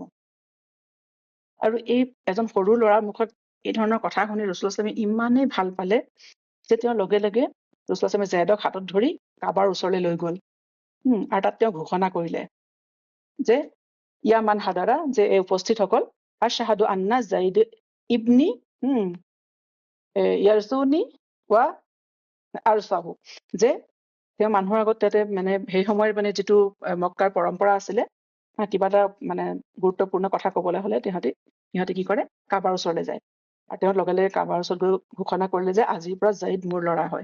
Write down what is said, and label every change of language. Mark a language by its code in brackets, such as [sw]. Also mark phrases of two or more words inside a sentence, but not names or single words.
[as] আৰু এই এজন সৰু ল'ৰাৰ মুখত এই ধৰণৰ কথা শুনি ৰাছূলুল্লাহ সাল্লামে ইমানেই ভাল পালে যে তেওঁ লগে লগে ৰাছূলুল্লাহ সাল্লামে জাইদক হাতত ধৰি কাবাৰ ওচৰলৈ লৈ গ'ল, আৰু তাত তেওঁ ঘোষণা কৰিলে যে [ar] يا من حضر, [as] যে এই উপস্থিতসকল, [ar] أشهد أن زيد ابني يرثني و أرثه, [as] যে তেওঁ মানুহৰ আগত তাতে মানে সেই সময়ৰ মানে যিটো মক্কাৰ পৰম্পৰা আছিলে, কিবা এটা মানে গুৰুত্বপূৰ্ণ কথা ক'বলৈ হ'লে সিহঁতে কি কৰে, কাবাৰ ওচৰলৈ যায় আৰু তেওঁ লগে লগে কাবাৰ ওচৰত গৈ ঘোষণা কৰিলে যে আজিৰ পৰা জাইদ মোৰ ল'ৰা হয়।